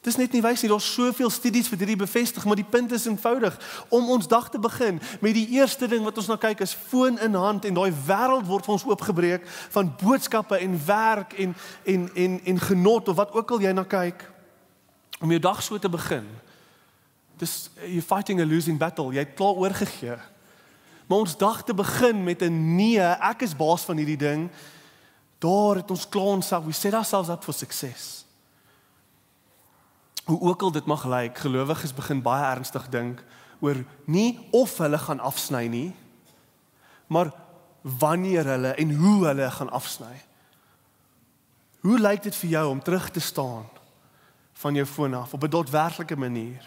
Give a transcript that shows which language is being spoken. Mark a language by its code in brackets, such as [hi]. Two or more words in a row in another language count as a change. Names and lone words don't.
[af] Dis net nie wys nie, daar's soveel studies wat hierdie bevestig, maar die punt is eenvoudig. Om ons dag te begin, met die eerste ding wat ons na kyk is foon in hand en daai wêreld word vir ons oopgebreek van boodskappe en werk en genot of wat ook al jy na kyk. Om jou dag so te begin. Dis [en] you're fighting a losing battle, [af] jy het klaar oorgegee. Maar ons dag te begin met 'n nee, ek is baas van hierdie ding. Daar het ons klaar onsself, [en] we set ourselves up for success. [af] Hoe ook al dit mag lyk, gelowiges begin baie ernstig dink oor nie of hulle gaan afsny nie, maar wanneer hulle en hoe hulle gaan afsny. Hoe lyk dit vir jou om terug te staan van jou foon af op 'n daadwerklike manier?